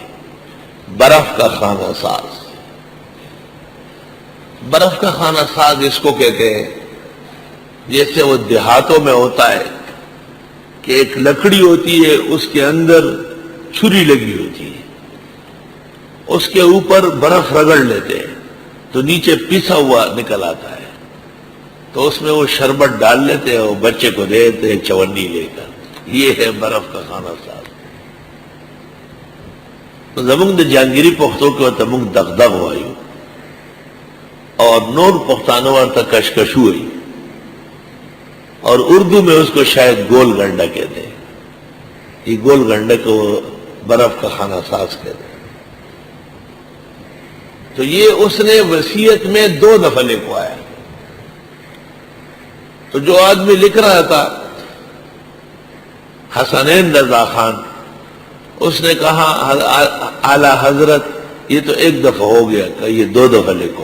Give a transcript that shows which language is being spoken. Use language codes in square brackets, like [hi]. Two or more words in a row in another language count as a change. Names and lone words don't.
[ur] برف کا خانہ ساز، برف کا خانہ ساز اس کو کہتے ہیں جیسے وہ دیہاتوں میں ہوتا ہے کہ ایک لکڑی ہوتی ہے، اس کے اندر چھری لگی ہوتی ہے، اس کے اوپر برف رگڑ لیتے ہیں تو نیچے پیسا ہوا نکل آتا ہے، تو اس میں وہ شربت ڈال لیتے ہیں اور بچے کو دیتے ہیں چونی لے کر۔ یہ ہے برف کا خانہ ساز۔ تو [ps] زمونږ د جہانگیری پختو کې ورته موږ دغدغ وایو اور نور پختانو ورته کشکشو وایي، [ur] اور اردو میں اس کو شاید گول گنڈا کہتے ہیں۔ یہ گول گنڈا کو برف کا خانہ ساز کہتے ہیں۔ تو یہ اس نے وصیت میں 2 دفعہ لکھوایا۔ تو جو آدمی لکھ رہا تھا حسنین رضا خان، اس نے کہا اعلی حضرت یہ تو 1 دفعہ ہو گیا، کہ یہ 2 دفعہ لکھو۔